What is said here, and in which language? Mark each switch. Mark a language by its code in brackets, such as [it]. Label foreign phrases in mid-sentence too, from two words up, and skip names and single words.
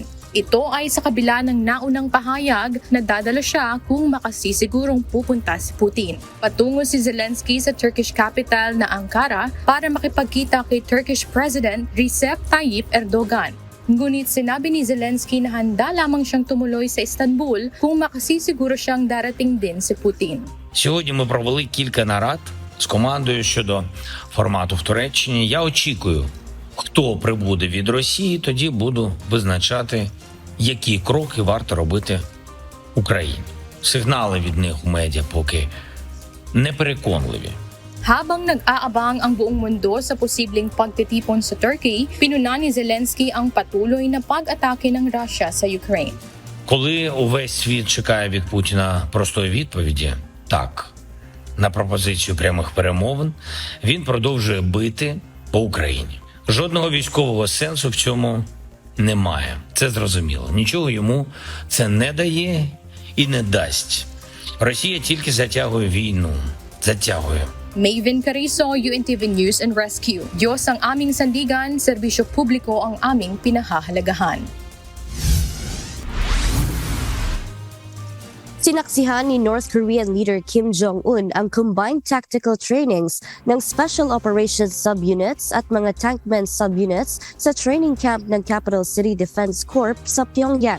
[tl] Ito ay sa kabila ng naunang pahayag na dadalo siya kung makasisigurong pupunta si Putin. Patungo si Zelensky sa [en] Turkish capital [tl] na Ankara para makipagkita kay [en] Turkish President [tl] Recep Tayyip Erdogan. Ngunit sinabi ni Zelensky na handa lamang siyang tumuloy sa Istanbul kung makasisiguro siyang darating din si Putin. [uk] Сьогодні ми провели кілька нарад з командою щодо формату в Туреччині. Я очікую, хто прибуде від Росії, тоді буду визначати, які кроки варто робити Україні. Сигнали від них у медіа поки непереконливі. [tl] Habang nag-aabang ang buong mundo sa posibleng pagtitipon sa Turkey, pinuna ni Zelensky ang patuloy na pag-atake ng Russia sa Ukraine. [uk] Коли увесь світ чекає від Путіна простої відповіді «так» на пропозицію прямих перемовин, він продовжує бити по Україні. Жодного військового сенсу в цьому немає. Це зрозуміло. Нічого йому це не дає і не дасть. Росія тільки затягує війну. Затягує. [tl] Maven Carizo, UNTV News and Rescue. Diyos ang aming sandigan, serbisyo publiko ang aming pinahahalagahan. Sinaksihan ni [en] North Korean leader [tl] Kim Jong-un ang [en] combined tactical trainings [tl] ng Special Operations Subunits at mga Tankmen Subunits sa [en] training camp [tl] ng Capital City Defense Corps sa Pyongyang.